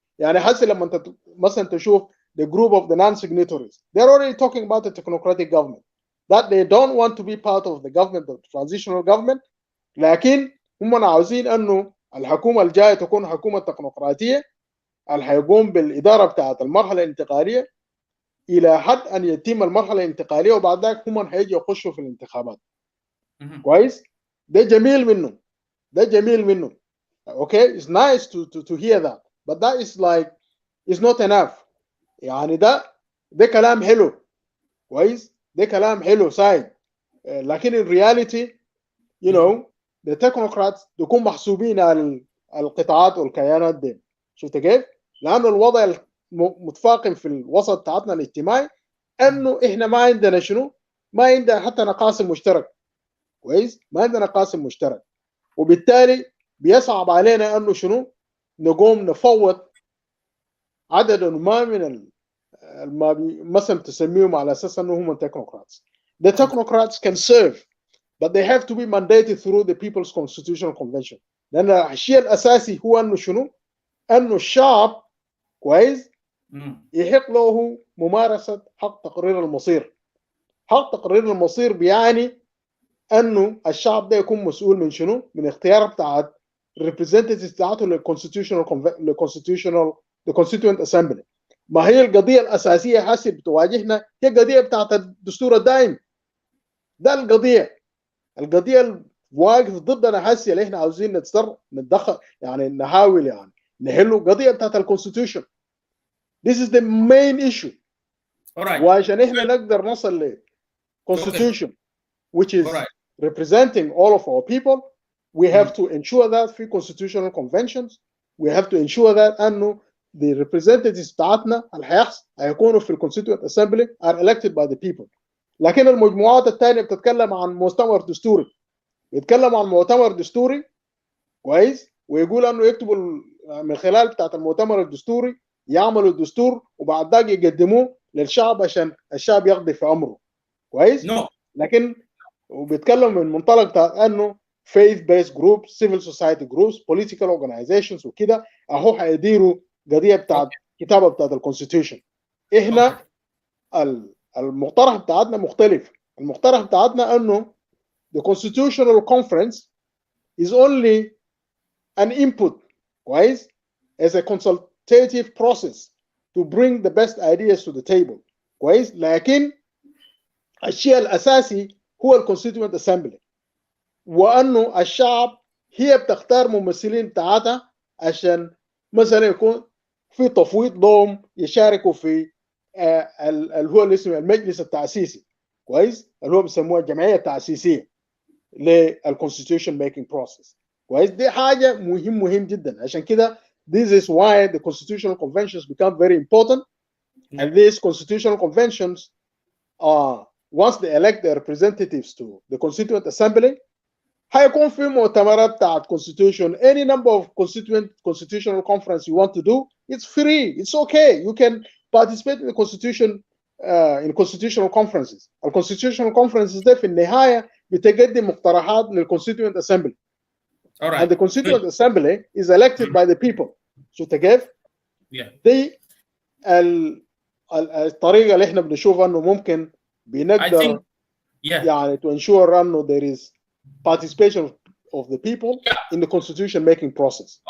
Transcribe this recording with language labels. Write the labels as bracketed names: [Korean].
[Arabic] يعني حسي لما انت مثلا تشوف [English] the group of the non-signatories, they're already talking about the technocratic government, that they don't want to be part of the government, the transitional government، [Arabic] لكن هم عاوزين انه الحكومه الجايه تكون حكومه تكنوقراطيه اللي هيقوم بالاداره بتاعت المرحله الانتقاليه الى حد ان يتم المرحله الانتقاليه، وبعد ذلك هم هيجي يخشوا في الانتخابات. كويس؟ ده جميل منه. [English] Okay, it's nice to hear that, but that is like it's not enough. [Arabic] يعني ده كلام حلو، كويس؟ ده كلام حلو سايد، لكن [English] in reality the technocrats [Arabic] يكون محسوبين على القطاعات والكيانات دي. شفت كيف؟ لانه الوضع متفاقم في الوسط بتاعتنا الاجتماعي انه احنا ما عندنا شنو؟ ما عندنا حتى قاسم مشترك، كويس؟ ما عندنا قاسم مشترك، وبالتالي بيصعب علينا انه شنو؟ نقوم نفوض عدد ما من ما مثلا تسميهم على اساس انه هم technocrats. [English] The technocrats can serve, but they have to be mandated through the People's Constitutional Convention. [Arabic] لان الشيء الاساسي هو انه شنو؟ انه الشعب، كويس؟ يحق له ممارسه حق تقرير المصير. حق تقرير المصير بيعني انه الشعب ده يكون مسؤول من شنو؟ من اختيار بتاعت الريبريزنتيفز بتاعته للكونستيتيوشنال اسامبلي. ما هي القضيه الاساسيه حسب بتواجهنا هي القضيه بتاعت الدستور الدائم. ده القضيه الواقف ضدنا حسي اللي احنا عاوزين نتدخل يعني نحاول يعني نحله قضيه بتاعت الكونستيتيوشن. [English] This is the main issue. Alright. [Arabic] وعشان احنا نقدر نصل ل [English] constitution which is representing all of our people, we have to ensure that في constitutional conventions, we have to ensure that انه the representatives [Arabic] بتاعتنا اللي هيكونوا في [English] constituent assembly are elected by the people. [Arabic] لكن المجموعات الثانيه بتتكلم عن مؤتمر دستوري، بيتكلموا عن مؤتمر دستوري كويس، ويقول انه يكتبوا من خلال بتاعت المؤتمر الدستوري يعملوا الدستور وبعد ذاك يقدموه للشعب عشان الشعب يقضي في امره كويس. لكن وبيتكلم من منطلق بتاع انه [English] faith based groups, civil society groups, political organizations [Arabic] وكده اهو هيديروا قضيه بتاعت كتابه بتاعت الكونستيتيوشن. احنا المقترح بتاعتنا مختلف. المقترح بتاعتنا انه [English] the constitutional conference is only an input كويس as a consultative process to bring the best ideas to the table كويس. [Arabic] لكن الشيء الاساسي هو الكونستيتوينت اسامبلي، وانه الشعب هي بتختار ممثلين بتاعتها عشان مثلا يكون في تفويض لهم يشاركوا في اللي هو اللي اسمه المجلس التأسيسي كويس، اللي هو بيسموها الجمعيه التأسيسيه للconstitution making process كويس. دي حاجه مهم جدا. عشان كده [English] this is why the constitutional conventions become very important. And these constitutional conventions once they elect their representatives to the constituent assembly [Arabic] هيكون في مؤتمرات بتاعت [English] constitution, any number of constitutional conference you want to do, it's free, it's okay, you can participate in the constitution in constitutional conferences. [Arabic] الconstitutional conferences ده في النهايه بتقدم مقترحات للconstituent assembly. [English] Alright. And the constituent assembly is elected by the people. So [Arabic] كيف؟ دي الطريقه اللي احنا بنشوف انه ممكن بنقدر يعني [English] to ensure انه there is participation of the people in the constitution making process.